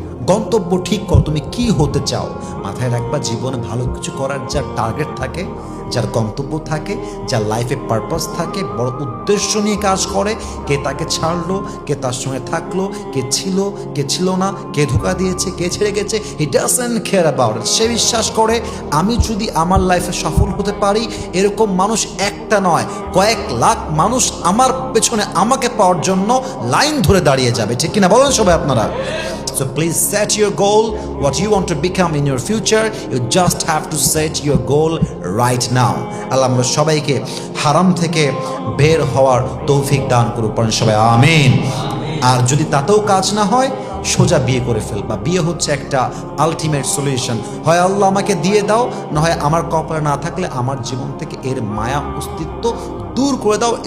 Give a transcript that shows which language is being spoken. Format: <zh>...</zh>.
<bn>গন্তব্য ঠিক করো, তুমি কি হতে চাও। মাথায় রাখবা, জীবনে ভালো কিছু করার যার টার্গেট থাকে, যার গন্তব্য থাকে, যার লাইফে পারপাস থাকে, বড় উদ্দেশ্য নিয়ে কাজ করে, কে তাকে ছাড়লো, কে তার সঙ্গে থাকলো, কে ছিল না, কে ধোকা দিয়েছে, কে ছেড়ে গেছে,</bn> <en>He doesn't care about it.</en> <bn>সে বিশ্বাস করে আমি যদি আমার লাইফে সফল হতে পারি, এরকম মানুষ একটা নয়, কয়েক লাখ মানুষ আমার পেছনে আমাকে পাওয়ার জন্য লাইন ধরে দাঁড়িয়ে যাবে। ঠিক কিনা বলেন সবাই আপনারা?</bn> <en>So please set your goal, what you want to become in your future. You just have to set your goal right now.</en> <bn>আল্লাহ আমরা সবাইকে হারাম থেকে বের হওয়ার তৌফিক দান করুক, পড়েন সবাই আমিন। আর যদি তাতেও কাজ না হয়, সোজা বিয়ে করে ফেলবা। বিয়ে হচ্ছে একটা আলটিমেট সলিউশন। হয় আল্লাহ আমাকে দিয়ে দাও, না হয় আমার কপালে না থাকলে আমার জীবন থেকে এর মায়া অস্তিত্ব দূর করে দাও।</bn>